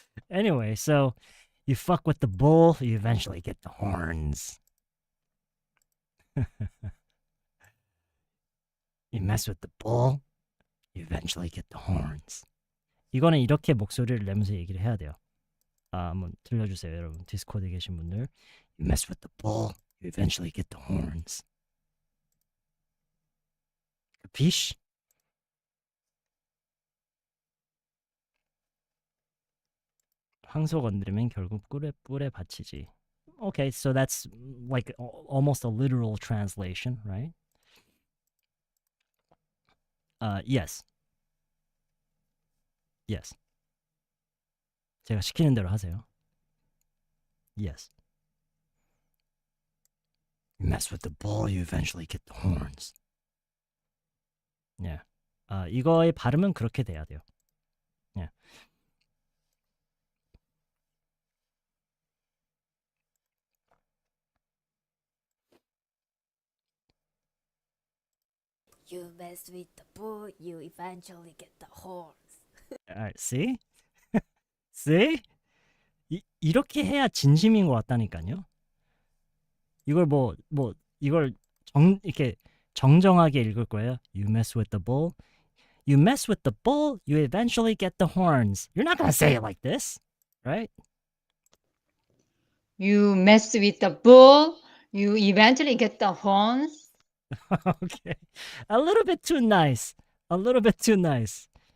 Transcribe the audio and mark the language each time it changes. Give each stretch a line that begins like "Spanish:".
English: Anyway, so you fuck with the bull, you eventually get the horns. You mess with the bull, you eventually get the horns.
Korean: 이거는 이렇게 목소리를 내면서 얘기를 해야 돼요. 한번 들려주세요, 여러분. 디스코드에 계신 분들.
English: You mess with the bull, you eventually get the horns. Capiche?
Korean: 황소 건드리면 결국 뿔에 받치지.
English: Okay, so that's like almost a literal translation, right? Yes. Yes.
Korean: 제가 시키는 대로 하세요.
English: Yes. You mess with the bull, you eventually get the horns. Yeah.
Korean: 이거의 발음은 그렇게 돼야 돼요.
English: Yeah. You mess with the bull, you eventually get the horns. Alright, see? See?
Korean: 이렇게 해야 진심인 것 같다니까요. 이걸 이걸 이렇게 정정하게 읽을 거예요.
English: You mess with the bull. You mess with the bull, you eventually get the horns. You're not gonna say it like this, right? You mess with the bull, you eventually get the horns. Okay. A little bit too nice. A little bit too nice.